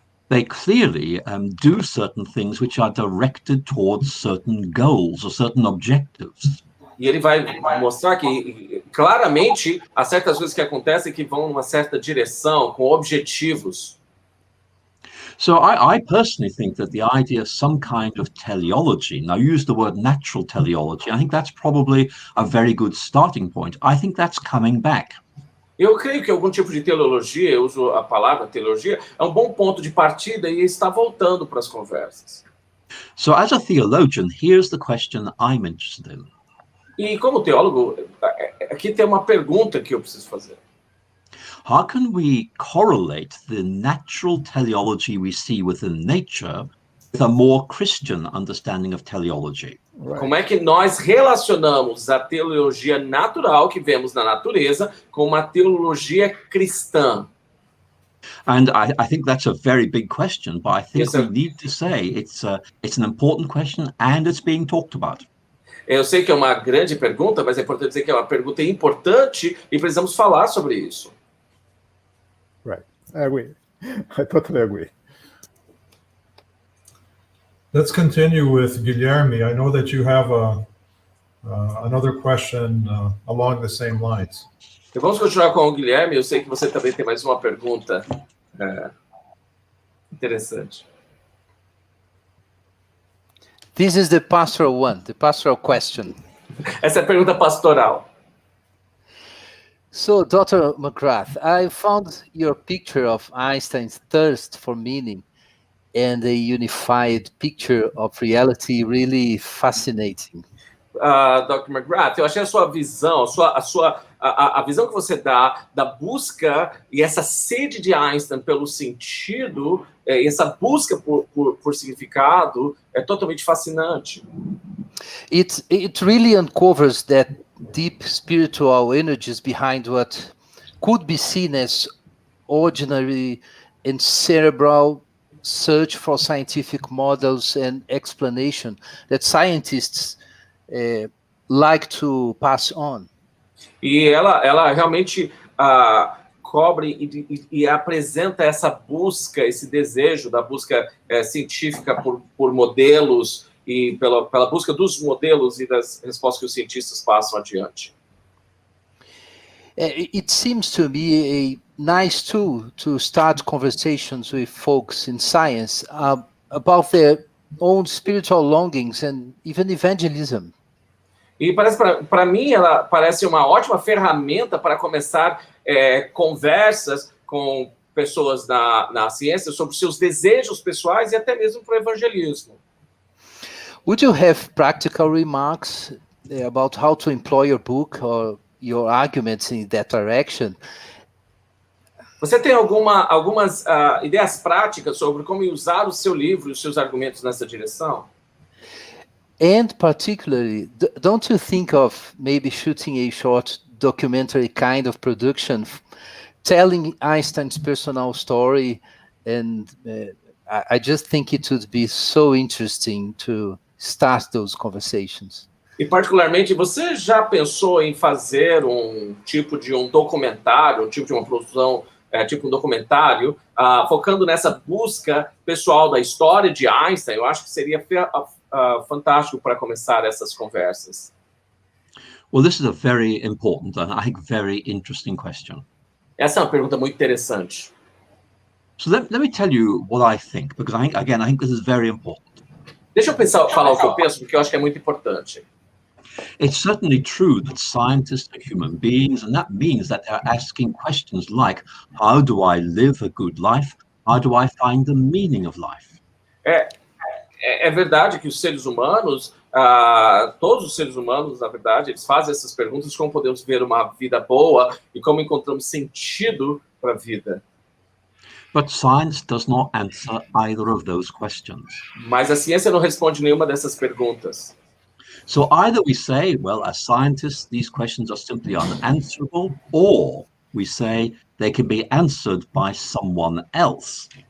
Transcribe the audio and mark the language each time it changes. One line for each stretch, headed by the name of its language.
English: They clearly do certain things which are directed towards certain goals or certain objectives.
Portuguese: E ele vai mostrar que, claramente, há certas coisas que acontecem que vão numa certa direção, com objetivos.
English: So I personally think that the idea of some kind of teleology, now use the word natural teleology, I think that's probably a very good starting point. I think that's coming back.
Portuguese: Eu creio que algum tipo de teleologia, eu uso a palavra teologia, é um bom ponto de partida e está voltando para as conversas.
English: So as a theologian, here's the question I'm interested in.
Portuguese: E como teólogo, aqui tem uma pergunta que eu preciso fazer.
English: How can we correlate the natural teleology we see within nature with a more Christian understanding of teleology? Right.
Portuguese: Como é que nós relacionamos a teologia natural que vemos na natureza com uma teologia cristã?
English: And I think that's a very big question, but I think we need to say it's an important question and it's being talked about.
Portuguese: Eu sei que é uma grande pergunta, mas é importante dizer que é uma pergunta importante e precisamos falar sobre isso.
English: Right, I agree. I totally agree. Let's continue with Guilherme. I know that you have another question along the same lines.
Portuguese: Então, vamos continuar com o Guilherme. Eu sei que você também tem mais uma pergunta interessante.
English: This is the pastoral one, the pastoral question.
Portuguese: Essa é a pergunta pastoral.
English: So, Dr. McGrath, I found your picture of Einstein's thirst for meaning and a unified picture of reality really fascinating. Dr.
Portuguese: McGrath, eu achei a sua visão, a visão que você dá da busca e essa sede de Einstein pelo sentido, e essa busca por significado é totalmente fascinante.
English: It really uncovers that deep spiritual energies behind what could be seen as ordinary and cerebral search for scientific models and explanation that scientists like to pass on.
Portuguese: E ela realmente cobre e apresenta essa busca, esse desejo da busca científica por modelos e pela busca dos modelos e das respostas que os cientistas passam adiante.
English: It seems to be a nice tool to start conversations with folks in science about their own spiritual longings and even evangelism.
Portuguese: E para mim ela parece uma ótima ferramenta para começar conversas com pessoas na ciência sobre seus desejos pessoais e até mesmo para o evangelismo.
English: Would you have practical remarks about how to employ your book or your arguments in that direction?
Portuguese: Você tem algumas ideias práticas sobre como usar o seu livro e os seus argumentos nessa direção?
English: And particularly, don't you think of maybe shooting a short documentary kind of production, telling Einstein's personal story? And I just think it would be so interesting to start those conversations.
Portuguese: E particularmente, você já pensou em fazer um tipo de um documentário, um tipo de uma produção, tipo um documentário, focando nessa busca pessoal da história de Einstein? Eu acho que seria fantástico para começar essas conversas.
English: Well, this is a very important and I think very interesting question.
Portuguese: Essa é uma pergunta muito interessante.
English: So let me tell you what I think, because I think this is very important.
Portuguese: Deixa eu falar o que eu penso, porque eu acho que é muito importante.
English: It's certainly true that scientists are human beings, and that means that they're asking questions like, how do I live a good life? How do I find the meaning of life?
Portuguese: É verdade que os seres humanos, todos os seres humanos, na verdade, eles fazem essas perguntas, como podemos ver uma vida boa e como encontramos sentido para a vida.
English: But science does not answer either of those questions.
Portuguese: Mas a ciência não responde nenhuma dessas perguntas.
English: So either we say, well, as scientists, these questions are simply unanswerable, or we say they can be answered by someone else.